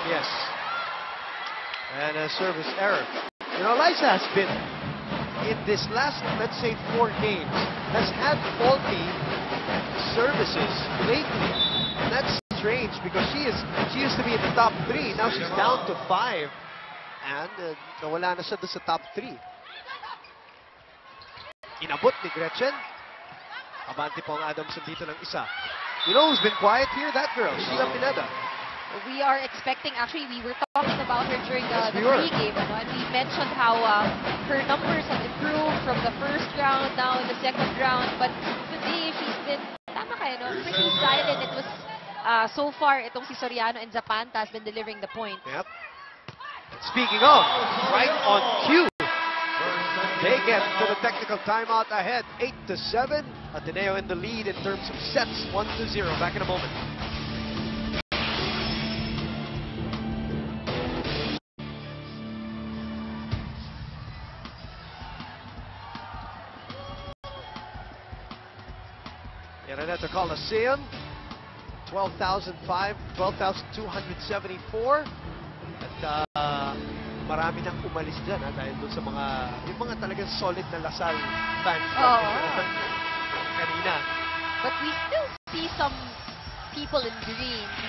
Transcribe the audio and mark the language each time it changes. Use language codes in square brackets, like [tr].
[en] Yes. And a service error. You know, Eliza has been, in this last, let's say, 4 games, has had faulty services lately. And that's strange because she used to be in the top 3. Now she's down to 5. [tl] And nawala na siya doon sa top 3. Inabot ni Gretchen. Abante po ang Adamson dito ng isa. [en] You know who's been quiet here? That girl, Sheila Pineda. We are expecting, actually, we were talking about her during the pre-game, and we mentioned how her numbers have improved from the first round, now in the second round. But today, she's been, pretty silent. It was, so far, [tl] itong si [en] Soriano and Zapanta has been delivering the point. Yep. Speaking of, right on cue, they get to the technical timeout ahead, 8-7. Ateneo in the lead in terms of sets, 1-0. Back in a moment. Araneta Coliseum, 12,274. [tl] marami nang umalis dyan dahil doon sa yung mga talagang solid na Lasal fans Oo. kanina. [en] But we still see some people in green.